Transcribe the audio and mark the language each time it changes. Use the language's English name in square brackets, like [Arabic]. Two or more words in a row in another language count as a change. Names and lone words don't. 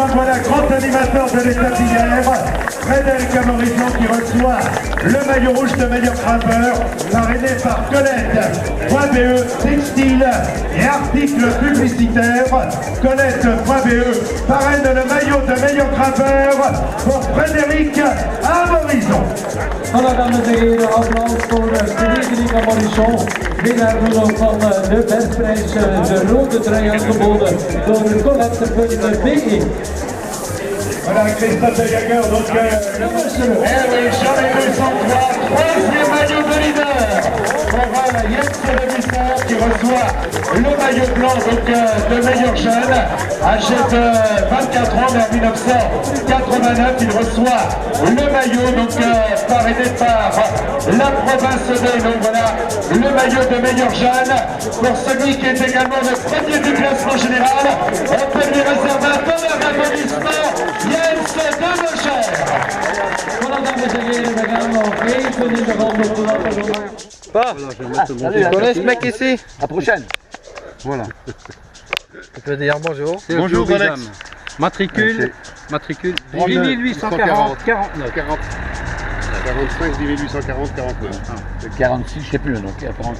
[French] Voilà, grand animateur de l'étape d'hier, Frédéric Amorizon, qui reçoit le maillot rouge de meilleur grimpeur, parrainé par Colette.be, textile et articles publicitaires. Colette.be parraine le maillot de meilleur grimpeur pour Frédéric Amorizon. Voilà, [Dutch] dames en heren, applaus voor Frédéric Amorizon, winnaar van de bergprijs, de rode trui aangeboden door Colette.be. [French] Voilà, Christophe Delaguerre, donc Jean-Luc 203, troisième maillot de leader pour Jens Demecher qui reçoit le maillot blanc donc, de meilleur jeune, âgé de 24 ans, mais en 1989 il reçoit le maillot donc parrainé par la province de. Donc voilà, le maillot de meilleur jeune pour celui qui est également le premier du classement général. On peut lui réserver un tonnerre d'applaudissements, Jens Demecher. [Dutch] Voilà, dames en heren, we gaan nog even in de ronde te laten doen. [French] Tu connais ce mec ici? À la prochaine. Voilà. Tu peux dire bonjour. Bonjour Alex. Matricule 1840 49. 45, 1840, 49. 46, je sais plus, donc 46.